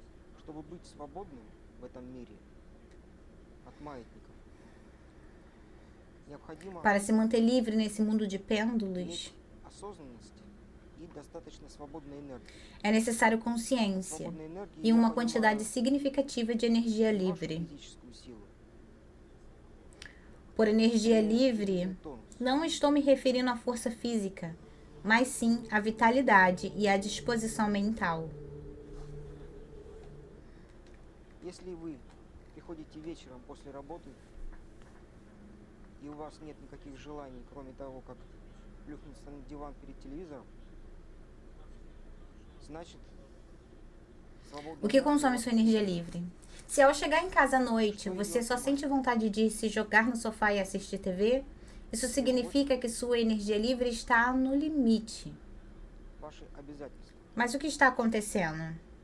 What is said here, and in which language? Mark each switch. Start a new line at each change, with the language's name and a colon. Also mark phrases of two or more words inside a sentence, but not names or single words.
Portuguese: Para se manter livre nesse mundo de pêndulos, é necessário consciência e uma quantidade significativa de energia livre. Por energia livre, não estou me referindo à força física, mas sim à vitalidade e à disposição mental.
Russian: Если вы приходите вечером после работы, и у вас нет никаких желаний, кроме того, как плюхнуться на диван перед телевизором, значит,
Portuguese: O que consome sua energia livre? Se ao chegar em casa à noite, você só sente vontade de se jogar no sofá e assistir TV, isso significa que sua energia livre está no limite. Mas o que está acontecendo?